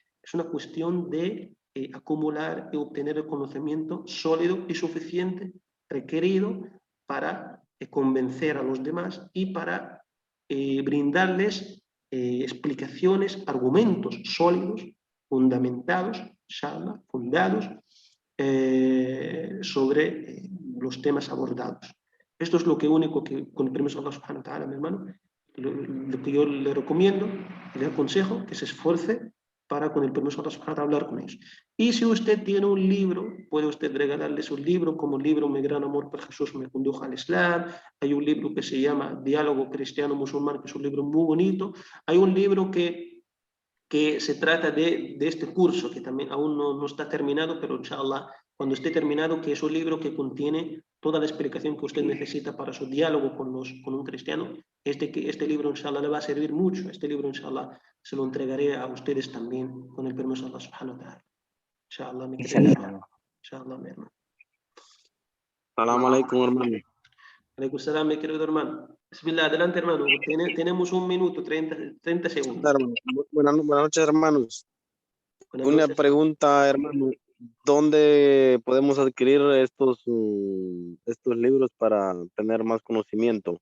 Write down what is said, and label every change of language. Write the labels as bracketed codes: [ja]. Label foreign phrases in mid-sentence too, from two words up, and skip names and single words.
[es] Es una cuestión de acumular y obtener el conocimiento sólido y suficiente requerido para convencer a los demás y para brindarles explicaciones, argumentos sólidos, fundamentados, inshallah, fundados sobre los temas abordados. Esto es lo que único que, con el permiso de Allah [ar] سبحانه وتعالى, [es] mi hermano, lo que yo le recomiendo y le aconsejo, que se esfuerce para, con el permiso de Allah [ar] سبحانه وتعالى, [es] hablar con ellos. Y si usted tiene un libro, puede usted regalarles un libro, como el libro Mi gran amor por Jesús me condujo al Islam. Hay un libro que se llama Diálogo cristiano-musulmán, que es un libro muy bonito. Hay un libro que se trata de este curso, que también aún no está terminado, pero inshallah, cuando esté terminado, que es un libro que contiene toda la explicación que usted necesita para su diálogo con un cristiano. Este libro, inshallah, le va a servir mucho. Este libro, inshallah, se lo entregaré a ustedes también, con el permiso de Allah [ar] سبحانه وتعالى. [es] Inshallah, mi querido hermano. Inshallah, mi hermano. [ar] سلام عليكم, hermano. عليكم سلام, [es] mi querido hermano. Bismillah, adelante, hermano. Tenemos 1 minuto, 30 segundos. Buenas noches, hermanos. Buenas Una noches. pregunta, hermano. ¿Dónde podemos adquirir estos libros para tener más conocimiento?